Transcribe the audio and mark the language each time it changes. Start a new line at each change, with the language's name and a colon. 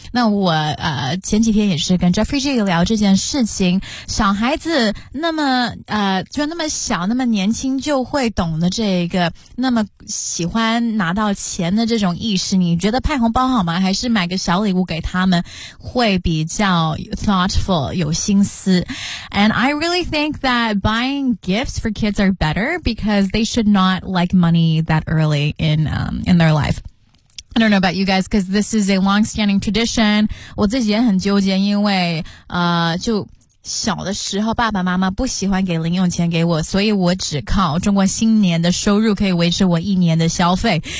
Chinese: 那我前几天也是跟 Jeffrey 这个聊这件事情，小孩子那么就那么小那么年轻就会懂得这个那么喜欢拿到钱的这种意识，你觉得派红包好吗？还是买个小礼物给他们会比较 thoughtful, 有心思？
English: And I really think that buying gifts for kids are betterbecause they should not like money that early in their life. I don't know about you guys, because this is a long-standing tradition.
Chinese: 我自己也很纠结，因为就小的时候爸爸妈妈不喜欢给零用钱给我，所以我只靠中国新年的收入可以维持我一年的消费。